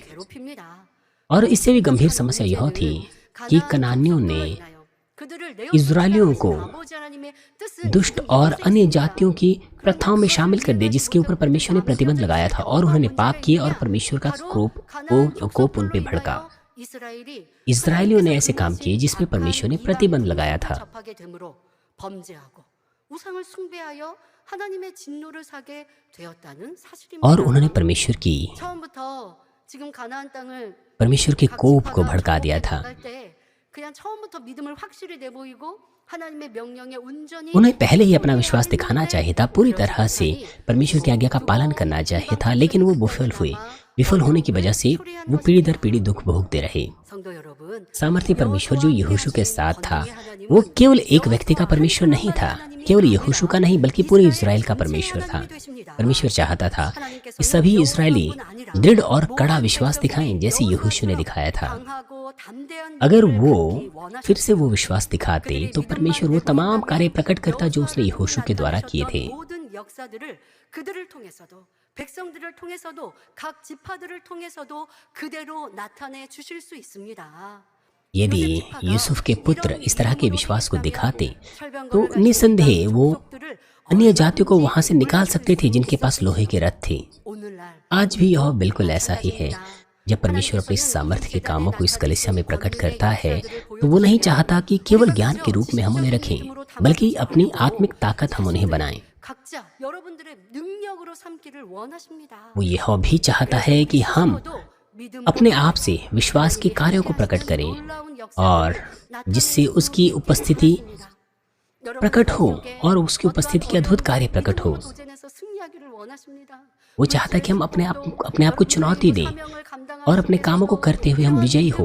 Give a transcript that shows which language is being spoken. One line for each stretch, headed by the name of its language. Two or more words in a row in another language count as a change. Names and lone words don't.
Hindi: और इससे भी गंभीर समस्या यह थी कि कनानियों ने इजरायलियों को दुष्ट और अन्य जातियों की प्रथाओं में शामिल कर दिया, जिसके ऊपर परमेश्वर ने प्रतिबंध लगाया था, और उन्होंने पाप किए और परमेश्वर का कोप उन पे भड़का। इजरायलियों ने ऐसे काम किए जिस पे परमेश्वर ने प्रतिबंध लगाया था। और उन्होंने परमेश्वर की
Korean: 지금 가나안 땅을
Hindi: परमेश्वर के कोप को भड़का दिया था।
Korean: 나갈 때 그냥 처음부터 믿음을 확실히 내보이고 하나님의 명령에 온전히
Hindi: उन्हें पहले ही अपना विश्वास दिखाना चाहिए था, पूरी तरह से परमेश्वर की आज्ञा का पालन करना चाहिए था, लेकिन वो विफल हुए। विफल होने की वजह से वो पीढ़ी दर पीढ़ी दुख भोगते रहे।
Korean: 성도 य러분,
Hindi: सामर्थ्य परमेश्वर जो यहोशू के साथ था, वो केवल एक व्यक्ति का परमेश्वर नहीं था, केवल यहोशू का नहीं बल्कि पूरे इज़राइल का परमेश्वर था। परमेश्वर चाहता था कि सभी इज़राइली दृढ़ और कड़ा विश्वास दिखाएं जैसे यहोशू ने दिखाया था।
Korean: 강하고 담대한
Hindi: अगर
Korean: 믿음을
Hindi: वो
Korean: 보이기 원하십니다.
Hindi: फिर से वो विश्वास दिखाते तो परमेश्वर वो तमाम कार्य प्रकट करता जो उसने यहोशू के द्वारा किए थे।
Korean: 모든 역사들을 그들을 통해서도 백성들을 통해서도 각 지파들을 통해서도 그대로 나타내 주실 수 있습니다.
Hindi: यदि यूसुफ के पुत्र इस तरह के विश्वास को दिखाते तो निसंदेह वो अन्य जातियों को वहां से निकाल सकते थे जिनके पास लोहे के रथ थे।
Korean: 오늘날
Hindi: आज भी यह बिल्कुल ऐसा ही है। जब परमेश्वर अपने सामर्थ्य के कामों को इस कलीसिया में प्रकट करता है तो वो नहीं चाहता कि केवल ज्ञान के रूप में हम उन्हें रखें, बल्कि अपनी आत्मिक ताकत हम उन्हें बनाएं।
Korean: 각자 여러분들의 능력으로 삼기를 원하십니다.
Hindi: वो यह भी चाहता है कि हम अपने आप से विश्वास के कार्यों को प्रकट करें और जिससे उसकी उपस्थिति प्रकट हो और उसकी उपस्थिति के अद्भुत कार्य प्रकट हो। वो चाहता है कि हम अपने आप को चुनौती दें और अपने कामों को करते हुए हम विजयी हो।